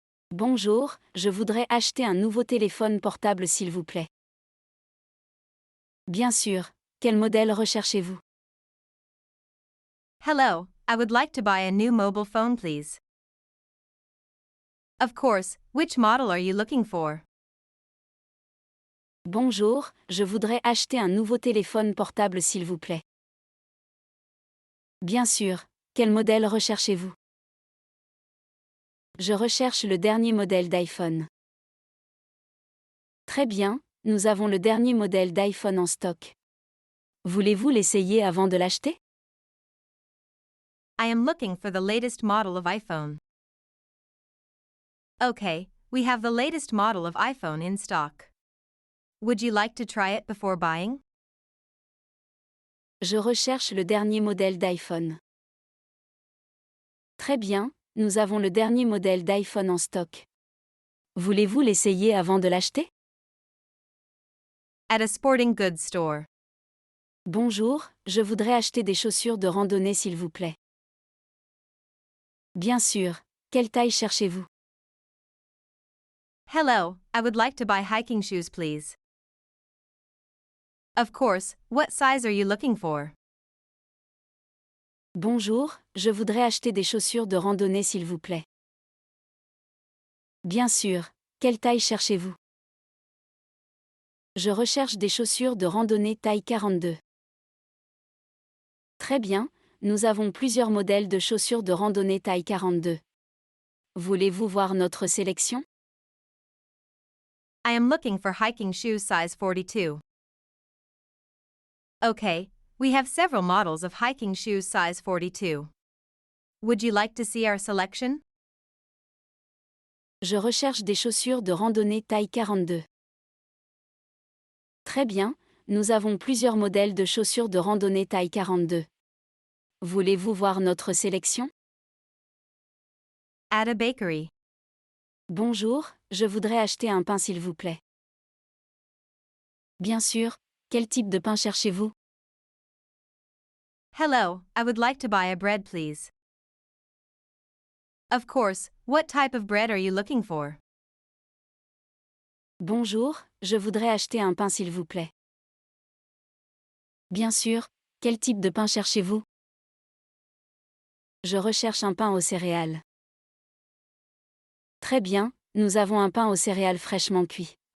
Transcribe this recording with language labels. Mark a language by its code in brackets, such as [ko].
[fr] Bonjour, je voudrais acheter un nouveau téléphone portable s'il vous plaît. Bien sûr, quel modèle recherchez-vous? [en] Hello, I would like to buy a new mobile phone, please. Of course, which model are you looking for? [fr] Bonjour, je voudrais acheter un nouveau téléphone portable s'il vous plaît. Bien sûr, quel modèle recherchez-vous? Je recherche le dernier modèle d'iPhone. Très bien, nous avons le dernier modèle d'iPhone en stock. Voulez-vous l'essayer avant de l'acheter? [en] I am looking for the latest model of iPhone. Okay, we have the latest model of iPhone in stock. Would you like to try it before buying? [fr] Je recherche le dernier modèle d'iPhone. Très bien, nous avons le dernier modèle d'iPhone en stock. Voulez-vous l'essayer avant de l'acheter? [en] At a sporting goods store. [fr] Bonjour, je voudrais acheter des chaussures de randonnée s'il vous plaît. Bien sûr, quelle taille cherchez-vous? [en] Hello, I would like to buy hiking shoes, please. Of course, what size are you looking for? [fr] Bonjour, je voudrais acheter des chaussures de randonnée s'il vous plaît. Bien sûr, quelle taille cherchez-vous? Je recherche des chaussures de randonnée taille 42. Très bien, nous avons plusieurs modèles de chaussures de randonnée taille 42. Voulez-vous voir notre sélection? [en] I am looking for hiking shoes size 42. Okay, we have several models of hiking shoes size 42. Would you like to see our selection? [fr] Je recherche des chaussures de randonnée taille 42. Très bien, nous avons plusieurs modèles de chaussures de randonnée taille 42. Voulez-vous voir notre sélection? [en] At a bakery. [fr] Bonjour, je voudrais acheter un pain s'il vous plaît. Bien sûr, quel type de pain cherchez-vous? [en] Hello, I would like to buy a bread, please. Of course, what type of bread are you looking for? [fr] Bonjour, je voudrais acheter un pain s'il vous plaît. Bien sûr, quel type de pain cherchez-vous? Je recherche un pain aux céréales. Très bien, nous avons un pain aux céréales fraîchement cuit.